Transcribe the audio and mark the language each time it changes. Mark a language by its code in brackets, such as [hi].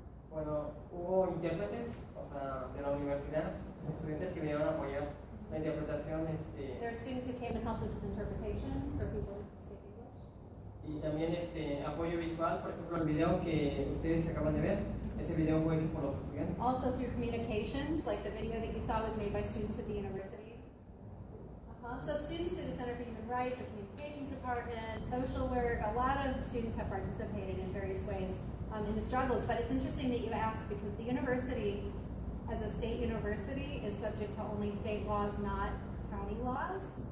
[es] Bueno, hubo intérpretes, o sea, de la universidad, estudiantes que vinieron a apoyar la interpretación. [en] There are students who came and helped us with interpretation for people who speak English. [es] Y también apoyo visual, por ejemplo, el video que ustedes acaban de ver, ese video fue hecho por los estudiantes. [en] Also through communications, like the video that you saw was made by students at the university. So students through the Center for Human Rights, the communications department, social work, a lot of students have participated in various ways in the struggles. But it's interesting that you ask because the university, as a state university, is subject to only state laws, not county laws.